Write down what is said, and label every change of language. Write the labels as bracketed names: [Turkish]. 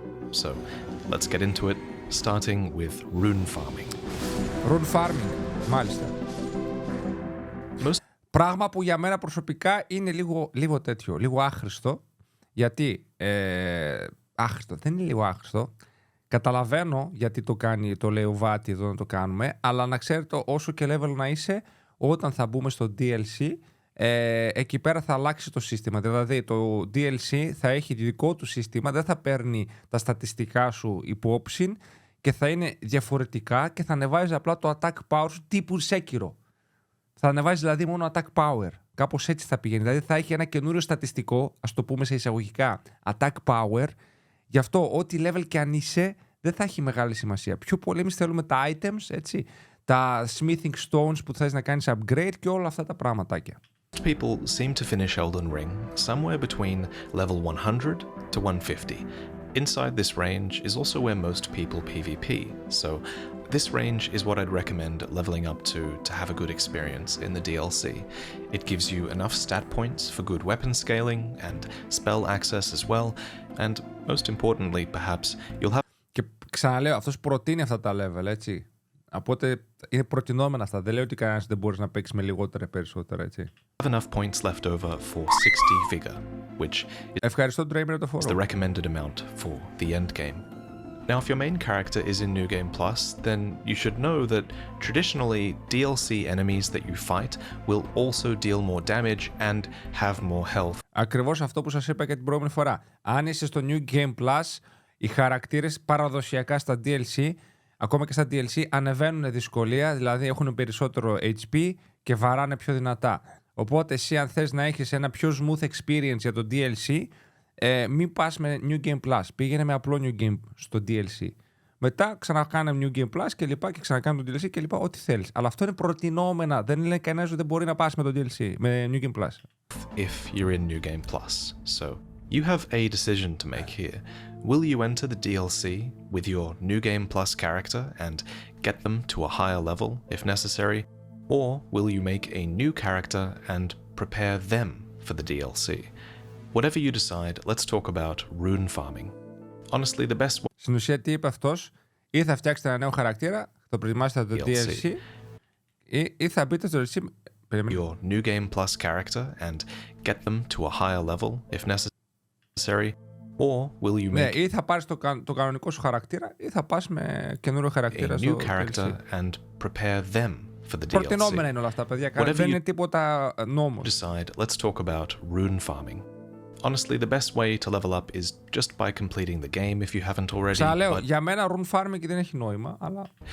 [English] So, let's get into it, starting with rune farming. [Greek] Rune farming, μάλιστα. Πράγμα που για μένα προσωπικά είναι λίγο τέτοιο, λίγο άχρηστο. Γιατί, άχρηστο, δεν είναι λίγο άχρηστο. Καταλαβαίνω γιατί το λέει ο Βάτη εδώ να το κάνουμε, αλλά να ξέρετε όσο και level να είσαι, όταν θα μπούμε στο DLC, εκεί πέρα θα αλλάξει το σύστημα. Δηλαδή το DLC θα έχει δικό του σύστημα, δεν θα παίρνει τα στατιστικά σου υπόψη και θα είναι διαφορετικά και θα ανεβάζει απλά το attack power σου τύπου Sekiro. Θα ανεβάζει δηλαδή μόνο attack power. Κάπως έτσι θα πηγαίνει. Δηλαδή θα έχει ένα καινούριο στατιστικό, ας το πούμε σε εισαγωγικά, attack power. Γι' αυτό ό,τι level και αν είσαι δεν θα έχει μεγάλη σημασία. Πιο πολύ εμείς θέλουμε τα items, έτσι, τα smithing stones που θες να κάνεις upgrade και όλα αυτά τα πραγματάκια. [English] Most people seem to finish Elden Ring somewhere between level 100 to 150. Inside this range is also where most people PvP, so this range is what I'd recommend leveling up to have a good experience in the DLC. It gives you enough stat points for good weapon scaling and spell access as well, and most importantly perhaps you'll have... [Greek] Και ξαναλέω, αυτός προτείνει αυτά τα level, έτσι. Οπότε είναι προτινόμενα αυτά. Δεν λέω ότι κανένας δεν μπορείς να παίξεις με λιγότερα ή περισσότερα, έτσι. [English] Have enough points left over for 60 vigor, which [Greek] Ευχαριστώ, Dramer, το [English] is the recommended amount for the end game. Now, if your main character is in New Game Plus, then you should know that traditionally DLC enemies that you fight will also deal more damage and have more health. [Greek] Ακριβώς αυτό που σας είπα και την προηγούμενη φορά. Αν είσαι στο New Game Plus, οι χαρακτήρες παραδοσιακά στα DLC, ακόμα και στα DLC, ανεβαίνουν δυσκολία, δηλαδή έχουν περισσότερο HP και βαράνε πιο δυνατά. Οπότε εσύ αν θες να έχεις ένα πιο [English] smooth experience [Greek] για το DLC, μην πας με New Game Plus, πήγαινε με απλό New Game στο DLC. Μετά ξανακάνε New Game Plus και λοιπά και ξανακάνε το DLC και λοιπά, ό,τι θέλεις. Αλλά αυτό είναι προτινόμενα, δεν λέει κανένας ότι δεν μπορεί να πας με το DLC, με New Game Plus. [English] If you're in New Game Plus, so you have a decision to make here. Will you enter the DLC with your New Game Plus character and get them to a higher level if necessary, or will you make a new character and prepare them for the DLC? Whatever you decide, let's talk about rune farming. Honestly, the best way... [Greek] Στην ουσία τι είπε αυτός, ή θα φτιάξετε ένα νέο χαρακτήρα, θα προετοιμάσετε το DLC, ή θα μπείτε στο DLC... [English] your New Game Plus character and get them to a higher level if necessary, or will you make... [Greek] Ναι, ή θα πάρεις το κανονικό σου χαρακτήρα, ή θα πας με καινούριο χαρακτήρα στο [English] character [Greek] DLC. [English] and prepare them for the DLC. [Greek] Προτινόμενα είναι όλα αυτά, παιδιά. Δεν είναι τίποτα νόμος. [English] Decide, let's talk about rune farming. Honestly, the best way to level up is just by completing the game if you haven't already. [Greek] Ξαναλέω, για μένα rune farming δεν έχει νόημα, αλλά...